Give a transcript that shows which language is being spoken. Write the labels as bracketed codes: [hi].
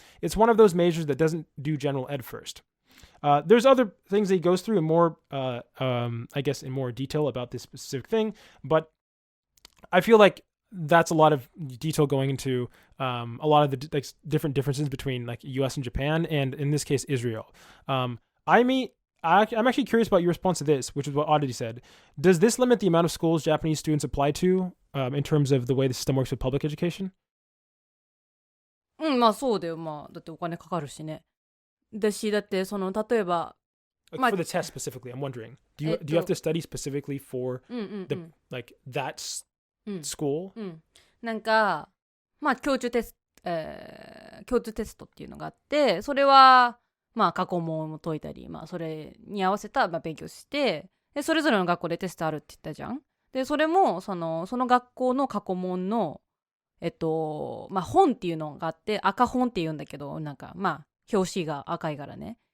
[en] It's one of those majors that doesn't do general ed first. There's other things that he goes through in more, I guess, in more detail about this specific thing, but I feel like that's a lot of detail going into a lot of the different differences between U.S. and Japan, and in this case, Israel. I'm actually curious about your response to this, which is what Oddity said. Does this limit the amount of schools Japanese students apply to in terms of the way the system works with public education? [ja] まあそうだよ。まあだってお金かかるしね。だし、だってその例えば、 [en] Like for the test specifically, I'm wondering, do you have to study specifically for the like that school? [ja] なんかまあ共通テストっていうのがあって、それはまあ過去問を解いたり、まあそれに合わせた勉強して、でそれぞれの学校でテストあるって言ったじゃん。でそれもその学校の過去問のまあ本っていうのがあって、赤本っていうんだけど、なんかまあ表紙が赤いからね。